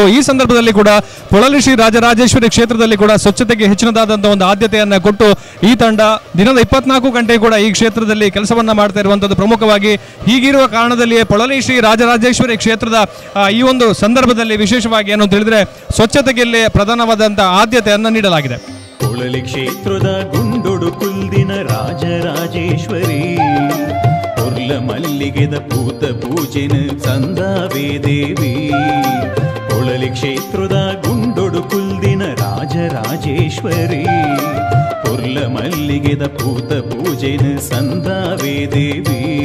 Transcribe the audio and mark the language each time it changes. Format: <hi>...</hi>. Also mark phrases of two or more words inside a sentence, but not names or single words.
<kn>ಈ ಸಂದರ್ಭದಲ್ಲಿ ಕೂಡ ಪೊಳಲಿ ಶ್ರೀ ರಾಜರಾಜೇಶ್ವರಿ ಕ್ಷೇತ್ರದಲ್ಲಿ ಕೂಡ ಸ್ವಚ್ಛತೆಗೆ ಹೆಚ್ಚಿನದಾದಂಥ ಒಂದು ಆದ್ಯತೆಯನ್ನು ಕೊಟ್ಟು ಈ ತಂಡ ದಿನದ 24 ಗಂಟೆ ಕೂಡ ಈ ಕ್ಷೇತ್ರದಲ್ಲಿ ಕೆಲಸವನ್ನು ಮಾಡ್ತಾ ಇರುವಂಥದ್ದು. ಪ್ರಮುಖವಾಗಿ ಹೀಗಿರುವ ಕಾರಣದಲ್ಲಿಯೇ ಪೊಳಲಿ ಶ್ರೀ ರಾಜರಾಜೇಶ್ವರಿ ಕ್ಷೇತ್ರದ ಈ ಒಂದು ಸಂದರ್ಭದಲ್ಲಿ ವಿಶೇಷವಾಗಿ ಏನು ಅಂತ ಹೇಳಿದ್ರೆ ಸ್ವಚ್ಛತೆಗೆ ಪ್ರಧಾನವಾದಂಥ ಆದ್ಯತೆಯನ್ನು ನೀಡಲಾಗಿದೆ.</kn> <tcy>ಪೊಳಲಿ ಕ್ಷೇತ್ರದ ಗುಂಡೊಡು ಕುಲ್ದಿನ ರಾಜರಾಜೇಶ್ವರಿ ಪೊರ್ಲ ಮಲ್ಲಿಗೆದ ಪೂತ ಪೂಜೆನ ಸಂದಾವೇ ದೇವಿ. ಪೊಳಲಿ ಕ್ಷೇತ್ರದ ಗುಂಡೊಡು ಕುಲ್ದಿನ ರಾಜರಾಜೇಶ್ವರಿ ಪೊರ್ಲ ಮಲ್ಲಿಗೆದ ಪೂತ ಪೂಜೆನ ಸಂದಾವೇ ದೇವಿ.</tcy>